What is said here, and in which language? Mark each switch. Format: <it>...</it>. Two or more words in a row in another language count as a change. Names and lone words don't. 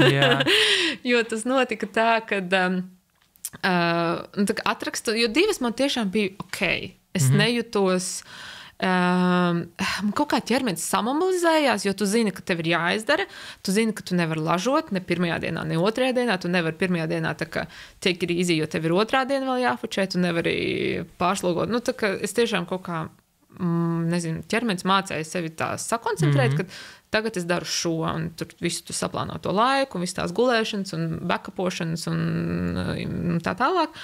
<lv>Jo tas notika tā, kad atrakstu, jo 2 man tiešām bija ok. Es nejutos... kaut kā ķermenis samobilizējās, jo tu zini, ka tev ir jāizdara, tu zini, ka tu nevari lažot ne pirmajā dienā, ne otrajā dienā, tu nevari pirmajā dienā tā kā</lv> <en>take it easy,</en> <lv>jo tev ir otrā diena vēl jāfočē, tu nevari pārslogot. Tā kā es tiešām kaut kā, nezinu, ķermenis mācēja sevi tā sakoncentrēt, ka tagad es daru šo, un tur visu tu saplāno to laiku, un visu tās gulēšanas, un backupošanas, un tā tālāk.</lv>